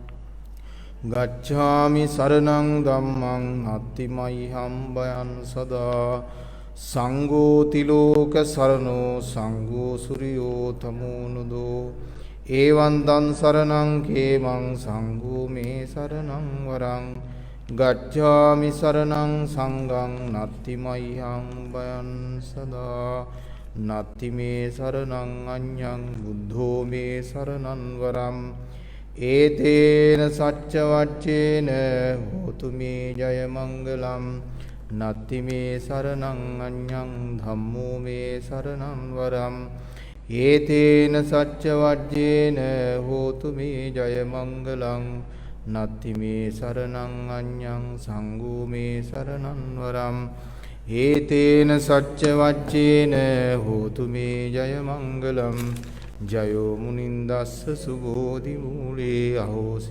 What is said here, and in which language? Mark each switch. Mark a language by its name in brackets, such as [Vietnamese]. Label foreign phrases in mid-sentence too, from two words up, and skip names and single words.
[Pali] ගච්ඡාමි සරණං ධම්මං නත්ති මයිහම් බයං සදා සංඝෝ තිලෝක සරණෝ සංඝෝ සුරියෝ තමෝනුදෝ ඒවන්තං සරණං khේමං සංඝෝ මේ සරණං වරං ගච්ඡාමි සරණං සංඝං නත්ති මයිහං බයං සදා නත්ති මේ සරණං අඤ්ඤං බුද්ධෝ මේ සරණං වරම් ඒතේන සච්ච වච්චේන හෝතු මේ ජය මංගලම් නත්ති මේ සරණං අඤ්ඤං ධම්මෝ මේ සරණං වරම් ඒතේන සච්ච වජ්ජේන හෝතු මේ ජය මංගලං නත්ති මේ සරණං අඤ්ඤං සංඝෝ මේ සරණං වරම් ඒතේන සච්ච වච්චේන හෝතු මේ ජය මංගලම් ජයෝ මුනින්දස්ස සුබෝධි මූලේ අහෝසි